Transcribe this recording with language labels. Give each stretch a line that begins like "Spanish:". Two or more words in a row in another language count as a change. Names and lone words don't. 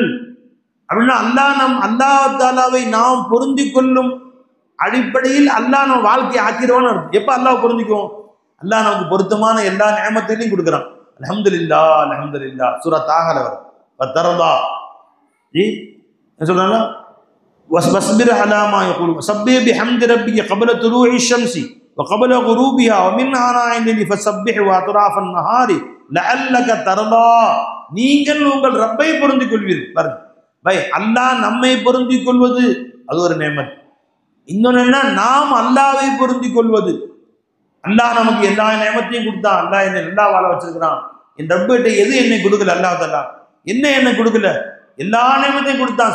Tamil: அப்படின்னா அல்லாஹ் தஆலாவை நாம் பொருந்திக் கொள்ளும் அடிப்படையில் அல்லாஹ் நம்ம வாழ்க்கையை ஆக்கிடுவான்னு அர்த்தம். எப்ப அல்லாஹ் பொருந்திக்குவோம்? அல்லாஹ் நமக்கு பொருத்தமான எல்லா நியமத்தையும் கொடுக்குறான்.
Arabic: الحمد لله الحمد لله
Tamil: சூரா தாஹால வரும். ஃபதர்லா என்ன சொல்றாங்க?
Arabic: واصبر على ما يقولون وسبح بحمد ربك قبل طلوع الشمس وقبل غروبها ومن آناء الليل فسبح وأطراف النهار لعلك ترضى.
Tamil: நீங்கள் உங்கள் ரப்பை பொருந்திக் கொள்வீர்கள். பாருங்க பை, அல்லாஹ் நம்மை பொருந்திக் கொள்வது அது ஒரு நேமத். இன்னொன்னு என்ன, நாம் அல்லாஹ்வை பொருந்திக் கொள்வது. அல்லாஹ் நமக்கு எல்லா நேமத்தையும் கொடுத்தான், அல்லாஹ் என்னை நல்லா வாழ வச்சிருக்கிறான். என் ரப்பிட்ட எது என்னை கொடுக்கல, அல்லாஹ் தஆலா என்ன என்னை கொடுக்கல, எல்லா நேமத்தையும் கொடுத்தான்.